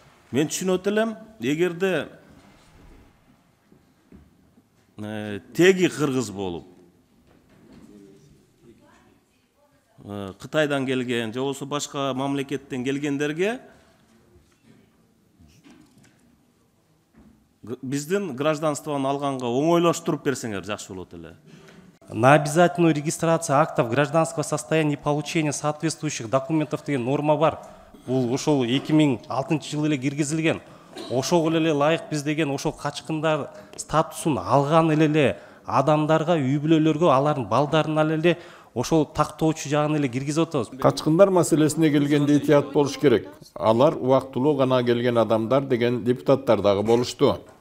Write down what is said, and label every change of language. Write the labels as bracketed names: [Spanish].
[Kyrgyz] Мен түшүнөт элем, эгерде теги кыргыз болуп, Кытайдан келген, же болбосо башка мамлекеттен келгендерге биздин гражданствону алганга оңойлоштуруп берсеңер жакшы болот эле. [Russian] На обязательную регистрацию актов гражданского состояния и получения соответствующих документов [Kyrgyz] деген норма бар. Бул ошол 2006 жылы эле киргизилген. Ошого эле лайык биз деген ошол качкындар статусун алган эле адамдарга, үй бүлөлөргө, алардын балдарына эле ошол тактоочу жагын эле киргизип атабыз. Качкындар маселесине келгенде этият болуш керек. Алар убактылуу гана келген адамдар деген депутаттар дагы болушту.